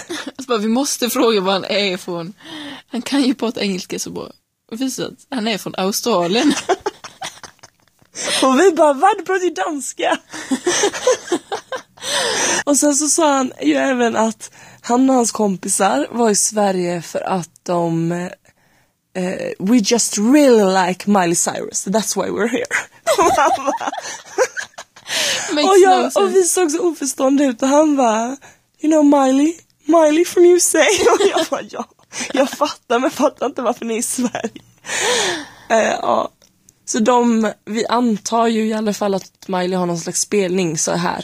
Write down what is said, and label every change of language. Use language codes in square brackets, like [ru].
[sv] Alltså bara, vi måste fråga vad han är ifrån. Han kan ju prata engelska så bra. Visst, han är från Australien. Och vi bara, vad, du pratar ju danska? Och sen så sa han ju även att han och hans kompisar var i Sverige för att de... [en] we just really like Miley Cyrus, that's why we're here. [sv] Och vi såg så oförstånd ut och han var, [en] you know Miley? Miley from USA? [sv] Och jag bara, ja, jag fattar, men fattar inte varför ni är i Sverige. Ja. Så de, vi antar ju i alla fall att Miley har någon slags spelning så här.